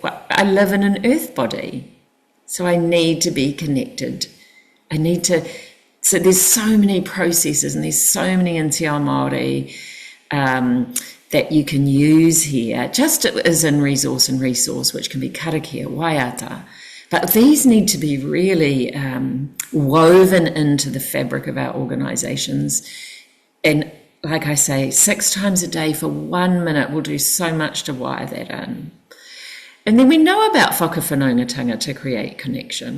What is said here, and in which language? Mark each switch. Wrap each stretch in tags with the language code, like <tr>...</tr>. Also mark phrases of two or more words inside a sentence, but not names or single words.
<en>I live in an Earth body, so I need to be connected. So there's so many processes, and there's so many in</en> <mi>Te Ao Māori</mi> <en>that you can use here, just as in resource and resource, which can be</en> <mi>karakia, waiata.</mi> <en>But these need to be really woven into the fabric of our organisations. And like I say, 6 times a day for 1 minute will do so much to wire that in. And then we know about whakawhanaungatanga to create connection.</en>